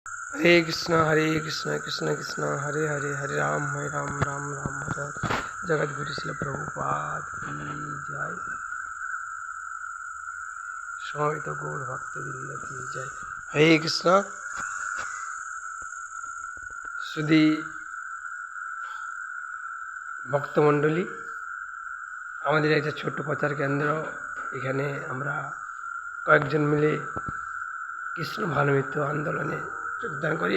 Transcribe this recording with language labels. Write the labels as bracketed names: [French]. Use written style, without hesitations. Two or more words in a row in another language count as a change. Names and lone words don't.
[Sanskrit] हरे कृष्ण कृष्ण कृष्ण हरे हरे हरे राम राम राम हरे हरे। [Hindi] जगत गुरु शिल प्रभुपाद की जय। [Bangla] সমবেত গৌর ভক্তবৃন্দ কি জয়। [Sanskrit] হরে কৃষ্ণ। [Bangla] শুধু ভক্তমণ্ডলী, আমাদের একটা ছোট্ট প্রচার কেন্দ্র, এখানে আমরা কয়েকজন মিলে কৃষ্ণ ভানুমিত্র আন্দোলনে যোগদান করি।